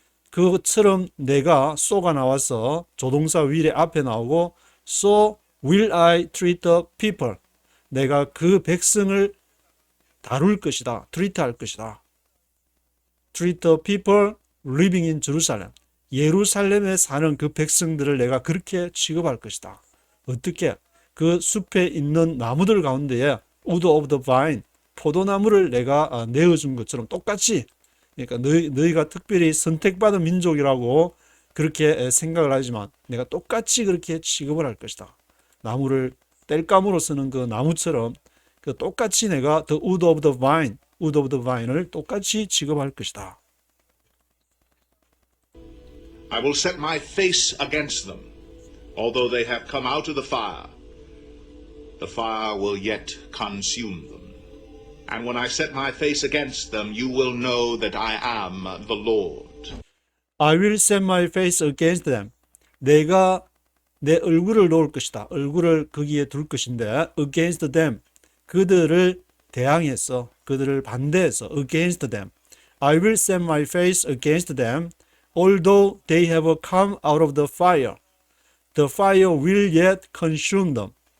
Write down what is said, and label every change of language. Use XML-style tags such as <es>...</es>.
<ko>그것처럼 내가 so가 나와서 조동사 will에 앞에 나오고</ko> <en>so will I treat the people</en> <ko>내가 그 백성을 다룰 것이다 treat할 것이다</ko> <en>treat the people living in Jerusalem</en> <ko>예루살렘에 사는 그 백성들을 내가 그렇게 취급할 것이다. 어떻게? 그 숲에 있는 나무들 가운데에 wood of the vine, 포도나무를 내가 내어준 것처럼 똑같이 그러니까 너희가 특별히 선택받은 민족이라고 그렇게 생각을 하지만 내가 똑같이 그렇게 취급을 할 것이다. 나무를 땔감으로 쓰는 그 나무처럼 그 똑같이 내가</ko> <en>the wood of the vine을</en> <ko>똑같이 취급할 것이다.</ko> <en>I will set my face against them. Although they have come out of the fire will yet consume them. And when I set my face against them, you will know that I am the Lord. I will set my face against them.</en> <ko>내가 내 얼굴을 놓을 것이다. 얼굴을 거기에 둘 것인데</ko> <en>against them.</en> <ko>그들을 대항해서 그들을 반대해서</ko> <en>against them. I will set my face against them. Although they have come out of the fire will yet consume them.</en>